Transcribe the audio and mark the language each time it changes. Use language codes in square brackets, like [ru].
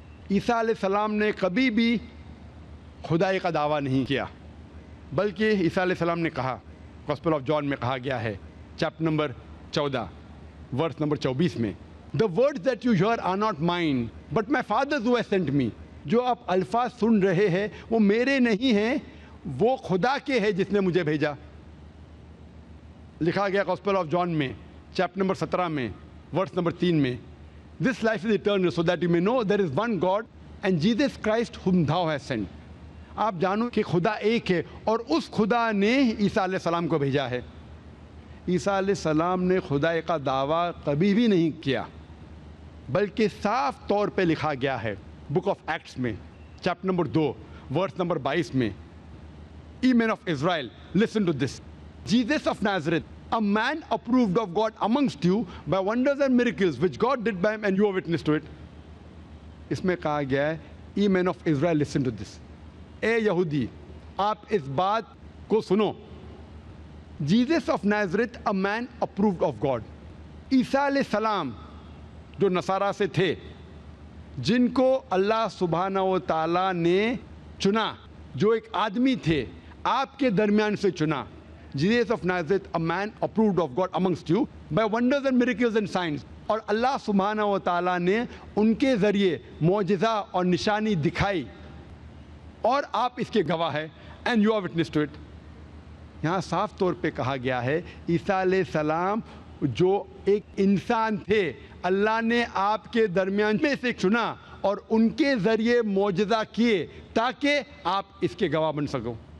[ur] عیسیٰ علیہ السلام نے کبھی بھی خدائی کا دعویٰ نہیں کیا, بلکہ عیسیٰ علیہ السلام نے کہا, گاسپل آف جان میں کہا گیا ہے چیپٹر نمبر 14 ورس نمبر 24 میں, [en] The words that you hear are not mine, but my Father's who has sent me. [ur] جو آپ الفاظ سن رہے ہیں وہ میرے نہیں ہیں, وہ خدا کے ہیں جس نے مجھے بھیجا. لکھا گیا گاسپل آف جان میں چیپٹر نمبر 17 میں ورس نمبر 3 میں, [en] This life is eternal so that you may know there is one God and Jesus Christ whom thou hast sent. [ur] آپ جانو کہ خدا ایک ہے اور اس خدا نے عیسیٰ علیہ السلام کو بھیجا ہے. عیسیٰ علیہ السلام نے خدائی کا دعویٰ کبھی بھی نہیں کیا, بلکہ صاف طور پہ لکھا گیا ہے بک آف ایکٹس میں چیپٹر نمبر 2 ورس نمبر 22 میں, [en] Ye men of Israel, listen to this. Jesus of Nazareth, a man approved of God amongst you by wonders and miracles which God did by him, and you are witness to it. [ur] اس میں کہا گیا ہے, [en] Ye men of Israel, listen to this. [ur] اے یہودی, آپ اس بات کو سنو. [en] Jesus of Nazareth, a man approved of God. [ur] عیسیٰ علیہ السلام جو نصارہ سے تھے, جن کو اللہ سبحانہ و تعالیٰ نے چنا, جو ایک آدمی تھے آپ کے درمیان سے چنا. [en] Jesus of Nazareth, a man approved of God amongst you by wonders and miracles and signs. [ur] اور اللہ سبحانہ و تعالیٰ نے ان کے ذریعے معجزہ اور نشانی دکھائی, اور آپ اس کے گواہ ہیں, [en] and you are witness to it. [ur] یہاں صاف طور پہ کہا گیا ہے عیسیٰ علیہ السلام جو ایک انسان تھے, اللہ نے آپ کے درمیان میں سے چنا اور ان کے ذریعے معجزہ کیے تاکہ آپ اس کے گواہ بن سکو.